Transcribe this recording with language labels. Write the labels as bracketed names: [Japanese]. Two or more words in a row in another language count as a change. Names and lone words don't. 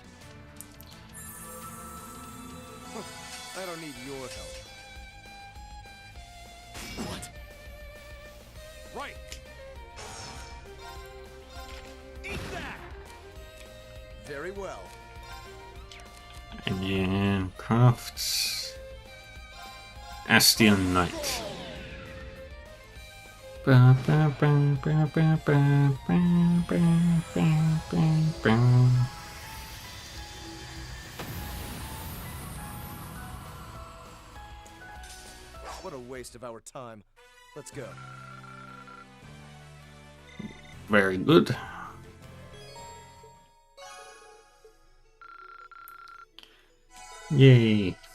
[English] I don't need your help. What? Right. Eat that. Very well. And then crafts Astion Knight. Ba, ba, ba, ba, ba, ba, ba, ba, ba, ba, ba. What a waste of our time. Let's go. Very good. Yay.